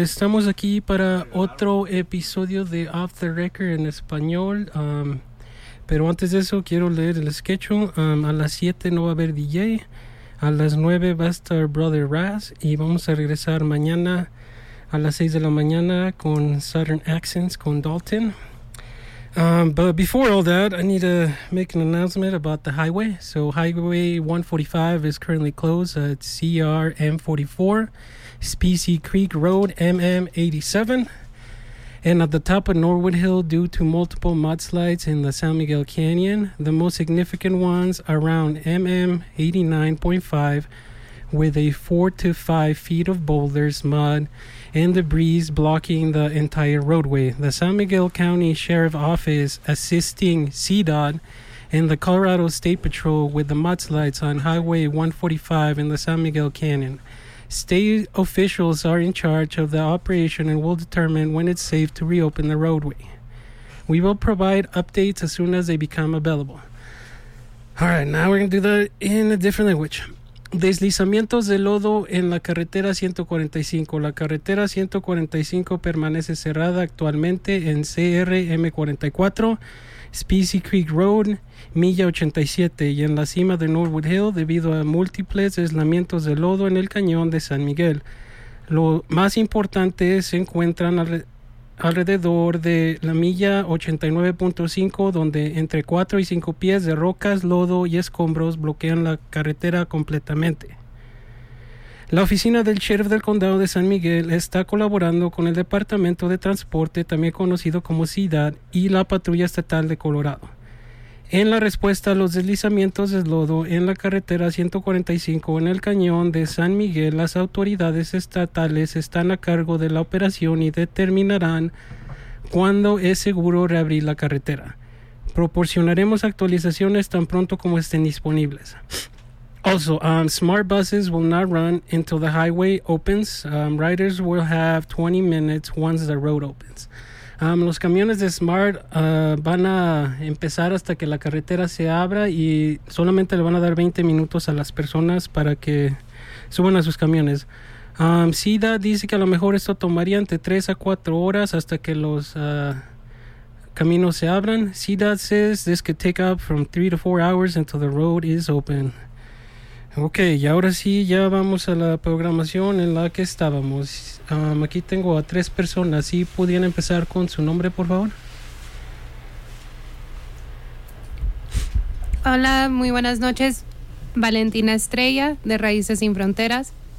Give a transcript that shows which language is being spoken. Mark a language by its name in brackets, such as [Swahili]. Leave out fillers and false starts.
[Spanish] Estamos aquí para otro episodio de Off the Record en español. Pero antes de eso, quiero leer el sketch. A las 7 no va a haber DJ. A las 9 va a estar Brother Raz. Y vamos a regresar mañana a las 6 de la mañana con Southern Accents con Dalton. [English] But before all that, I need to make an announcement about the highway. So Highway 145 is currently closed at CR M44, Specie Creek Road, MM87, and at the top of Norwood Hill due to multiple mudslides in the San Miguel Canyon, the most significant ones around MM89.5 with a 4 to 5 feet of boulders, mud, and debris blocking the entire roadway. The San Miguel County Sheriff's Office assisting CDOT and the Colorado State Patrol with the mudslides on Highway 145 in the San Miguel Canyon. State officials are in charge of the operation and will determine when it's safe to reopen the roadway. We will provide updates as soon as they become available. All right, now we're going to do that in a different language. [Spanish] Deslizamientos de lodo en la carretera 145. La carretera 145 permanece cerrada actualmente en CR M44, Specie Creek Road, milla 87, y en la cima de Norwood Hill debido a múltiples deslizamientos de lodo en el cañón de San Miguel. Lo más importante se encuentran alrededor de la milla 89.5, donde entre 4 y 5 pies de rocas, lodo y escombros bloquean la carretera completamente. La oficina del sheriff del condado de San Miguel está colaborando con el Departamento de Transporte, también conocido como CIDAD, y la Patrulla Estatal de Colorado. En la respuesta a los deslizamientos de lodo en la carretera 145 en el cañón de San Miguel, las autoridades estatales están a cargo de la operación y determinarán cuándo es seguro reabrir la carretera. Proporcionaremos actualizaciones tan pronto como estén disponibles. [English] Also, smart buses will not run until the highway opens. Riders will have 20 minutes once the road opens. [Spanish] Los camiones de Smart van a empezar hasta que la carretera se abra y solamente le van a dar 20 minutos a las personas para que suban a sus camiones. SIDA dice que a lo mejor esto tomaría entre 3 a 4 horas hasta que los caminos se abran. [English] SIDA says this could take up from 3 to 4 hours until the road is open. [Spanish] Ok, y ahora sí, ya vamos a la programación en la que estábamos. Aquí tengo a tres personas. ¿Sí pudieran empezar con su nombre, por favor? Hola, muy buenas noches. Valentina Estrella, de Raíces Sin Fronteras.